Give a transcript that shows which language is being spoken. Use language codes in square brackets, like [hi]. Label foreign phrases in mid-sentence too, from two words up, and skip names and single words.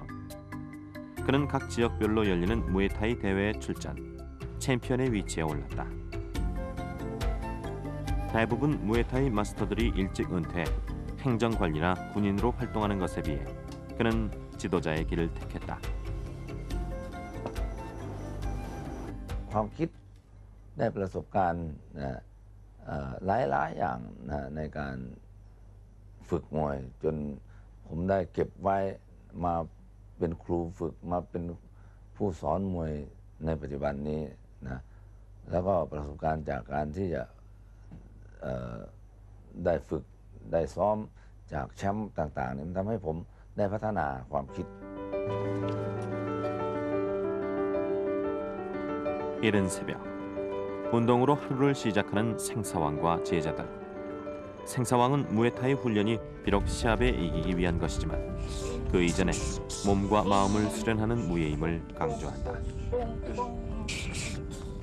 [ko] 그는 각 지역별로 열리는 무에타이 대회에 출전, 챔피언의 위치에 올랐다. 대부분 무에타이 마스터들이 일찍 은퇴해 행정관리나 군인으로 활동하는 것에 비해 그는 지도자의 길을 택했다. [th] ความคิดได้ประสบการณ์หลายๆอย่างในการฝึกมวยจนผมได้เก็บไว้มาเป็นครูฝึกมาเป็นผู้สอนมวยในปัจจุบันนี้นะแล้วก็ประสบการณ์จากการที่จะได้ฝึกได้ซ้อมจากแชมป์ต่างๆนี่มันทำให้ผมได้พัฒนาความคิด [ko] 이른 새벽, 운동으로 하루를 시작하는 생사왕과 제자들. 생사왕은 무에타이 훈련이 비록 시합에 이기기 위한 것이지만 그 이전에 몸과 마음을 수련하는 무예임을 강조한다.